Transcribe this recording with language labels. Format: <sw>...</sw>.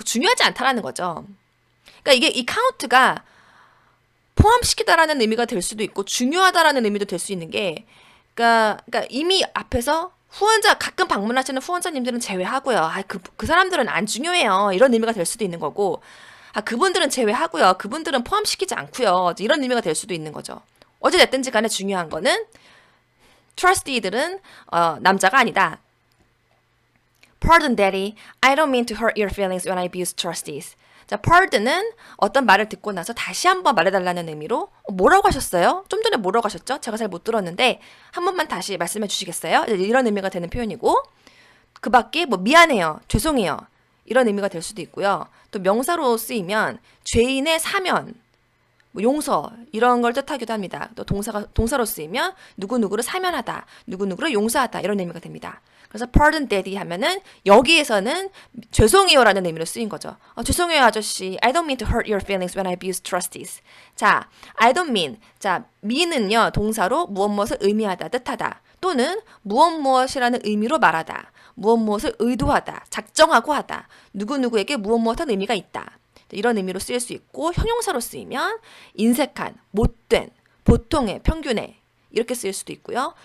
<ko>중요하지 않다라는 거죠. 그러니까 이게 이 카운트가 포함시키다라는 의미가 될 수도 있고 중요하다라는 의미도 될 수 있는 게 그러니까 이미 앞에서 후원자 가끔 방문하시는 후원자님들은 제외하고요. 그 사람들은 안 중요해요. 이런 의미가 될 수도 있는 거고 그분들은 제외하고요. 그분들은 포함시키지 않고요. 이런 의미가 될 수도 있는 거죠. 어찌됐든지 간에 중요한 거는 trustee들은 남자가 아니다.</ko> <en>Pardon, Daddy. I don't mean to hurt your feelings when I abuse trustees.</en> <ko>자, pardon은 어떤 말을 듣고 나서 다시 한번 말해달라는 의미로 뭐라고 하셨어요? 좀 전에 뭐라고 하셨죠? 제가 잘 못 들었는데 한 번만 다시 말씀해 주시겠어요? 이런 의미가 되는 표현이고 그 밖에 뭐 미안해요, 죄송해요 이런 의미가 될 수도 있고요. 또 명사로 쓰이면 죄인의 사면, 뭐 용서 이런 걸 뜻하기도 합니다. 또 동사로 쓰이면 누구누구를 사면하다, 누구누구를 용서하다 이런 의미가 됩니다. 그래서</ko> <en>pardon daddy</en> <ko>하면은 여기에서는 죄송해요라는 의미로 쓰인 거죠. 죄송해요 아저씨.</ko> <en>I don't mean to hurt your feelings when I abuse trustees. 자, I don't mean.</en> <ko>자, mean은요 동사로 무엇을 의미하다, 뜻하다 또는 무엇이라는 의미로 말하다, 무엇을 의도하다, 작정하고 하다, 누구누구에게 무엇한 의미가 있다. 이런 의미로 쓰일 수 있고 형용사로 쓰이면 인색한, 못된, 보통의, 평균의 이렇게 쓰일 수도 있고요.</ko>